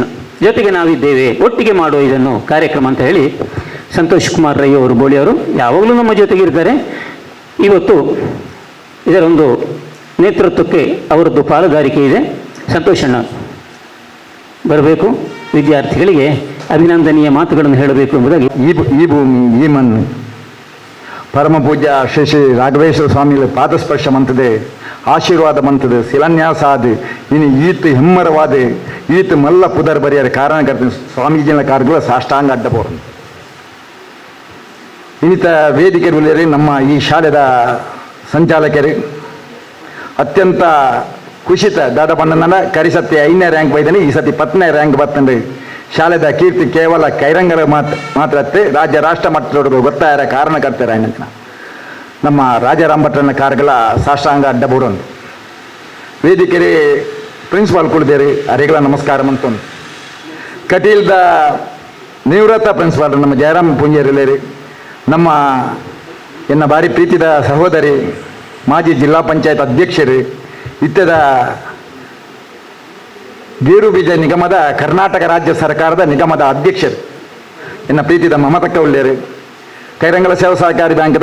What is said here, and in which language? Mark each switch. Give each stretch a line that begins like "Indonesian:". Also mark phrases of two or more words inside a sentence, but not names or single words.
Kannada: ಜೊತೆಗೆ ನಾವಿದ್ದೇವೆ, ಒಟ್ಟಿಗೆ ಮಾಡುವ ಇದನ್ನು ಕಾರ್ಯಕ್ರಮ ಅಂತ ಹೇಳಿ ಸಂತೋಷ್ ಕುಮಾರ್ ರೈ ಅವರು ಬೋಳಿ ಅವರು ಯಾವಾಗಲೂ ನಮ್ಮ ಜೊತೆಗಿರ್ತಾರೆ. ಇವತ್ತು ಇದರೊಂದು ನೇತೃತ್ವಕ್ಕೆ ಅವರದ್ದು ಪಾಲುದಾರಿಕೆ ಇದೆ. ಸಂತೋಷಣ್ಣ ಬರಬೇಕು, ವಿದ್ಯಾರ್ಥಿಗಳಿಗೆ ಅಭಿನಂದನೀಯ ಮಾತುಗಳನ್ನು ಹೇಳಬೇಕು ಎಂಬುದಾಗಿ.
Tulu: ಈ ಭೂಮಿ ಈ ಮಣ್ಣು ಪರಮ ಪೂಜ್ಯ ಶ್ರೀ ಶ್ರೀ ರಾಘವೇಶ್ವರ ಸ್ವಾಮಿಗಳ ಪಾದಸ್ಪರ್ಶ ಮಂತದೆ, ಆಶೀರ್ವಾದ ಮಂತದೆ, ಶಿಲಾನ್ಯಾಸ ಆದ ಇನ್ನು ಈತ್ ಹೆಮ್ಮರವಾದ ಈತ್ ಮಲ್ಲ ಪುದರ್ ಬರೆಯರ ಕಾರಣಕರ್ತ ಸ್ವಾಮೀಜಿನ ಕಾರ್ಯಗಳು ಸಾಷ್ಟಾಂಗ ಅಡ್ಡಬಹುದು. ಇನ್ನಿತ ವೇದಿಕೆಗಳಲ್ಲಿ ನಮ್ಮ ಈ ಶಾಲೆದ ಸಂಚಾಲಕರು ಅತ್ಯಂತ ಖುಷಿತ ದಾದ ಬಣ್ಣನ ಕರಿಸತ್ತಿ 5ನೇ ರ್ಯಾಂಕ್ ಬೈದಾನೆ, ಈ ಸತಿ 10ನೇ ರ್ಯಾಂಕ್ ಬರ್ತಂದ್ರೆ ಶಾಲೆದ ಕೀರ್ತಿ ಕೇವಲ ಕೈರಂಗರ ಮಾತ್ರ ರಾಜ್ಯ ರಾಷ್ಟ್ರ ಮಟ್ಟದವರೆಗೂ ಗೊತ್ತಾಯರ ಕಾರಣಕರ್ತರ ಏನಂತ ನಮ್ಮ ರಾಜಾರಾಮಭಟ್ರನ ಕಾರ್ಯಗಳ ಸಾಷ್ಟಾಂಗ ಅಡ್ಡಬಹುದು. ವೇದಿಕೆರೆ ಪ್ರಿನ್ಸಿಪಾಲ್ ಕುಳಿದೇರಿ ಅರೆಗಳ ನಮಸ್ಕಾರ ಮಂತೊಂದು. ಕಟೀಲ್ದ ನಿವೃತ್ತ ಪ್ರಿನ್ಸಿಪಾಲ್ ನಮ್ಮ ಜಯರಾಮ್ ಪುಂಜೇರಿಲೇರಿ, ನಮ್ಮ ಎನ್ನ ಭಾರಿ ಪ್ರೀತಿದ ಸಹೋದರಿ ಮಾಜಿ ಜಿಲ್ಲಾ ಪಂಚಾಯತ್ ಅಧ್ಯಕ್ಷರು, ಇತ್ಯದ ಗೇರು ಬೀಜ ನಿಗಮದ ಕರ್ನಾಟಕ ರಾಜ್ಯ ಸರ್ಕಾರದ ನಿಗಮದ ಅಧ್ಯಕ್ಷರು ಎನ್ನ ಪ್ರೀತಿದ ಮಮತಕ್ಕ ಉಳ್ಳೇರು, ಕೈರಂಗಲ ಸೇವಾ ಸಹಕಾರಿ ಬ್ಯಾಂಕದ